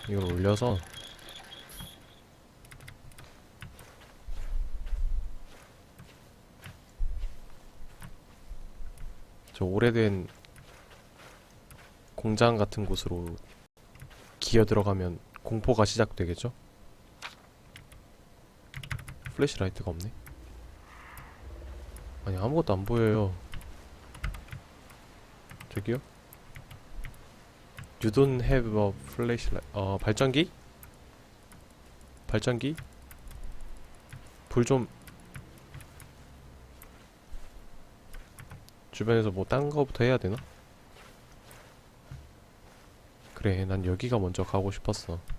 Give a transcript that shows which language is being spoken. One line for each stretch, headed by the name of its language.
Korean: 이걸 올려서 저 오래된 공장 같은 곳으로 기어 들어가면 공포가 시작되겠죠? 플래시라이트가 없네. 아니 아무것도 안 보여요. 저기요?
English: You don't have a flashlight.
Korean: 발전기? 발전기? 불 좀 주변에서 뭐 딴 거부터 해야 되나? 그래, 난 여기가 먼저 가고 싶었어.